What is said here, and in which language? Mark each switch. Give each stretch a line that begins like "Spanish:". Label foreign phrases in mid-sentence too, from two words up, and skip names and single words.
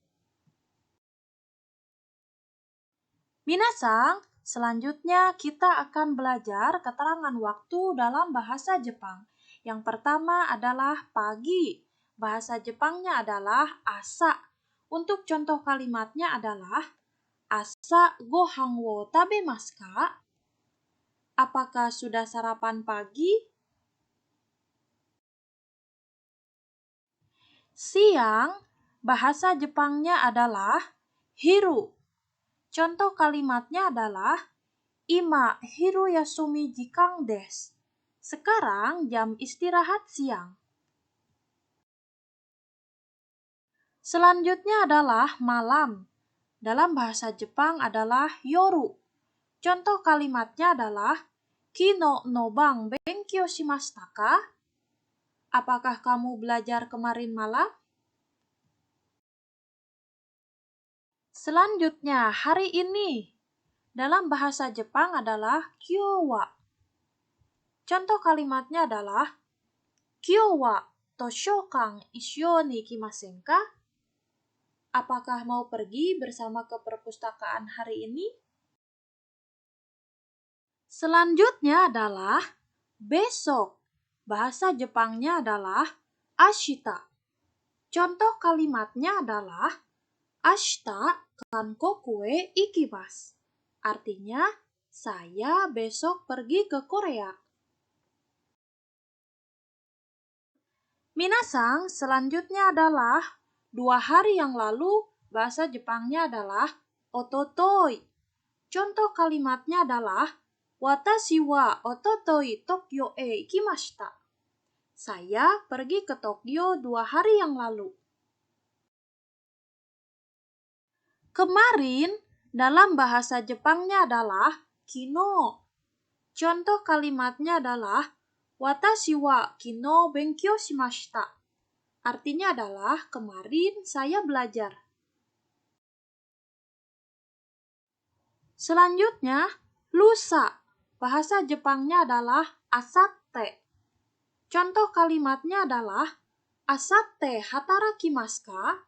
Indonesian: Minasang, selanjutnya kita akan belajar keterangan waktu dalam bahasa Jepang. Yang pertama adalah pagi. Bahasa Jepangnya adalah asa. Untuk contoh kalimatnya adalah
Japanese: 朝ご飯を食べますか?
Indonesian: Apakah sudah sarapan pagi? Siang, bahasa Jepangnya adalah hiru. Contoh kalimatnya adalah
Japanese: 今昼休み時間です.
Indonesian: Sekarang jam istirahat siang. Selanjutnya adalah malam. Dalam bahasa Jepang adalah yoru. Contoh kalimatnya adalah
Japanese: 昨日の晩勉強しましたか?
Indonesian: Apakah kamu belajar kemarin malam? Selanjutnya, hari ini. Dalam bahasa Jepang adalah
Japanese: 今日は.
Indonesian: Contoh kalimatnya adalah
Japanese: 今日は図書館一緒に行きませんか?
Indonesian: Apakah mau pergi bersama ke perpustakaan hari ini? Selanjutnya adalah besok. Bahasa Jepangnya adalah ashita. Contoh kalimatnya adalah
Japanese: 明日韓国へ行きます.
Indonesian: Artinya, saya besok pergi ke Korea. Minasang, selanjutnya adalah 2 hari yang lalu. Bahasa Jepangnya adalah ototoi. Contoh kalimatnya adalah
Japanese: 私はおととい東京へ行きました.
Indonesian: Saya pergi ke Tokyo 2 hari yang lalu. Kemarin dalam bahasa Jepangnya adalah kino. Contoh kalimatnya adalah
Japanese: 私は昨日勉強しました.
Indonesian: Artinya adalah kemarin saya belajar. Selanjutnya, lusa. Bahasa Jepangnya adalah asatte. Contoh kalimatnya adalah
Japanese: 明後日働きますか?